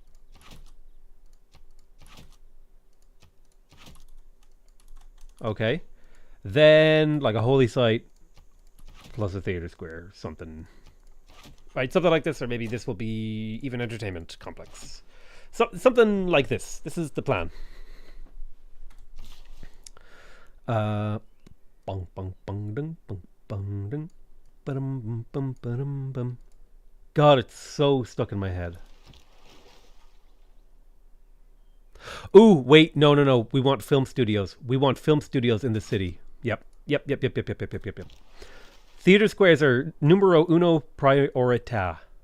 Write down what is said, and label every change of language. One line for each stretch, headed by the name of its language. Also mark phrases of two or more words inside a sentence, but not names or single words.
English: Okay, then like a holy site plus a theater square or something, right? Something like this, or maybe this will be even entertainment complex. So something like this. This is the plan. Bong bong bong ding bong bong ding, ba-dum bum ba-dum bum. God, it's so stuck in my head. Ooh, wait, no. We want film studios. We want film studios in the city. Yep. Theater squares are
Italian: numero uno priorita.